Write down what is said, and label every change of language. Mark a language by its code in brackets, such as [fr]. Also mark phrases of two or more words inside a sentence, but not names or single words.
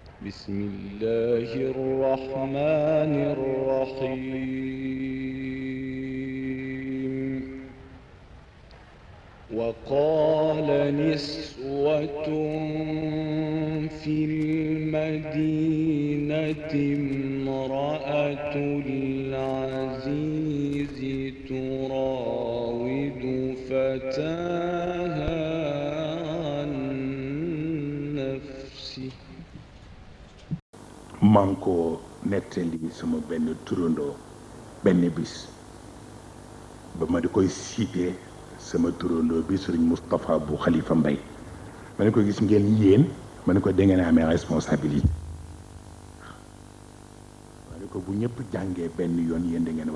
[ar] بسم الله الرحمن الرحيم وقال نسوة في المدينة امرأة العزيز تراود فتاها عن نفسه [wo] man ko nettali sama benn turandoo benn bis ba ma di koy cité sama turandoo bi sëriñ Moustapha bu Khalifa Mbaye ma ne ko gis ngeen yéen ma ne ko da ngeen amee responsabilité ma ne ko bu ñëpp jàngee benn yoon yéen da ngeen war